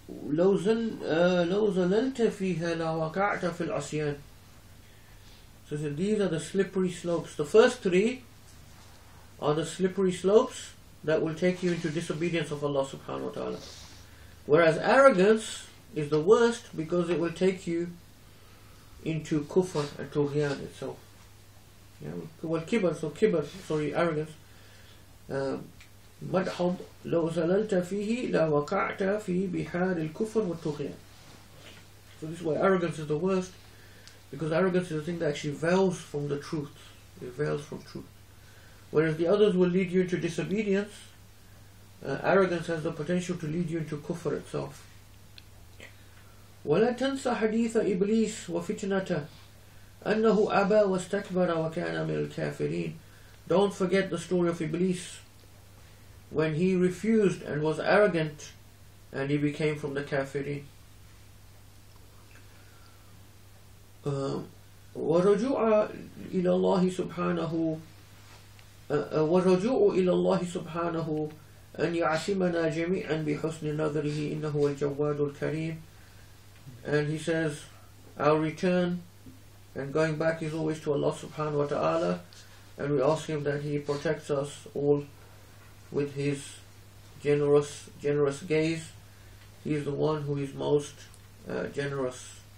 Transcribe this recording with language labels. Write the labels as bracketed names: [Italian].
[Arabic] لو زللت فيها لوقعت في العصيان. [English] So these are the slippery slopes. The first 3 are the slippery slopes that will take you into disobedience of Allah subhanahu wa ta'ala. Whereas arrogance is the worst because it will take you into kufr and tughyan itself. Yeah, well, arrogance. [Arabic] مدحض لو زللت فيه لوقعت في بحار الكفر والطغيان. [English] So this is why arrogance is the worst, because arrogance is the thing that actually veils from the truth. It veils from truth. Whereas the others will lead you into disobedience, arrogance has the potential to lead you into kufr itself. [Arabic] ولا تنسى حديث إبليس وفتنته أنه أبى واستكبر وكان من الكافرين. [English] Don't forget the story of Iblis, when he refused and was arrogant and he became from the kafirin. [Arabic] ورجوع إلى الله سبحانه ورجوع إلى الله سبحانه أن يعصمنا جميعا بحسن نظره إنه الجواد الكريم. [English] And he says, our return and going back is always to Allah subhanahu wa ta'ala, and we ask him that he protects us all with his generous gaze. He is the one who is most generous.